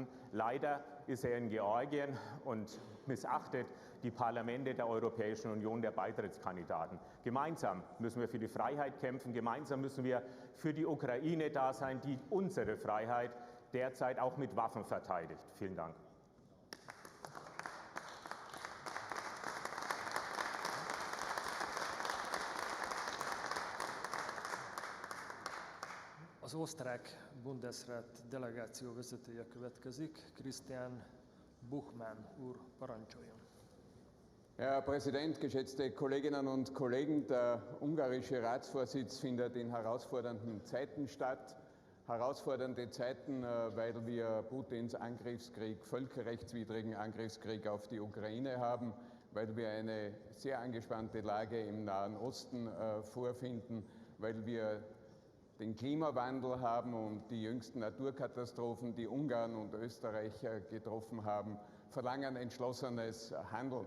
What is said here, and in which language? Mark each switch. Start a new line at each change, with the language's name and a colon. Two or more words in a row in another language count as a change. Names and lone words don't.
German: Leider ist er in Georgien und missachtet die Parlamente der Europäischen Union, der Beitrittskandidaten. Gemeinsam müssen wir für die Freiheit kämpfen, gemeinsam müssen wir für die Ukraine da sein, die unsere Freiheit derzeit auch mit Waffen verteidigt. Vielen Dank.
Hungarian: Az osztrák Bundesrat delegáció vezetője következik, Christian Buchmann úr, parancsoljon.
German: Herr Präsident, geschätzte Kolleginnen und Kollegen, der ungarische Ratsvorsitz findet in herausfordernden Zeiten statt. Herausfordernde Zeiten, weil wir Putins Angriffskrieg, völkerrechtswidrigen Angriffskrieg auf die Ukraine haben, weil wir eine sehr angespannte Lage im Nahen Osten vorfinden, weil wir den Klimawandel haben und die jüngsten Naturkatastrophen, die Ungarn und Österreich getroffen haben, verlangen entschlossenes Handeln.